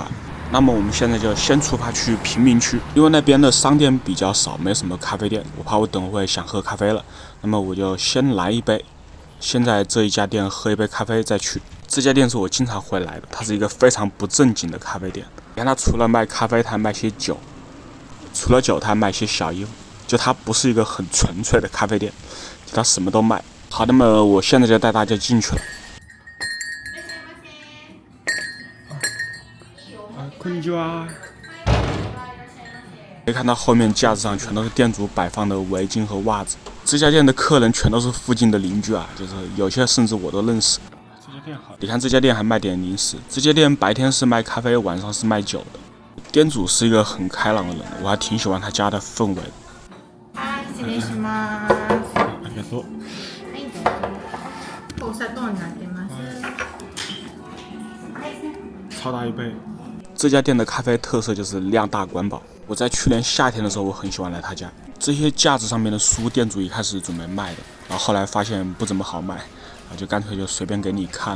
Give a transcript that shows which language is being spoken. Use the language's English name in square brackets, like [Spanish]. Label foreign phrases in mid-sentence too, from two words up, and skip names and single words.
[Chinese] 那么我们现在就先出发去贫民区，因为那边的商店比较少，没什么咖啡店，我怕我等会想喝咖啡了，那么我就先来一杯，先在这一家店喝一杯咖啡再去。这家店是我经常会来的，它是一个非常不正经的咖啡店。你看它除了卖咖啡，它还卖些酒，除了酒它还卖些小衣服，就它不是一个很纯粹的咖啡店，就它什么都卖。好，那么我现在就带大家进去了。 [Japanese] こんにちは。 [Chinese] 可以看到后面架子上全都是店主摆放的围巾和袜子。这家店的客人全都是附近的邻居啊，就是有些甚至我都认识。这家店好，你看这家店还卖点零食。这家店白天是卖咖啡，晚上是卖酒的。店主是一个很开朗的人，我还挺喜欢他家的氛围的。 [Japanese] 失礼します。ありがとう。はい、どうぞ。お砂糖になってます。 [Chinese] 超大一杯。这家店的咖啡特色就是量大管饱。我在去年夏天的时候，我很喜欢来他家。这些架子上面的书，店主一开始准备卖的，然后后来发现不怎么好卖，然后就干脆就随便给你看了。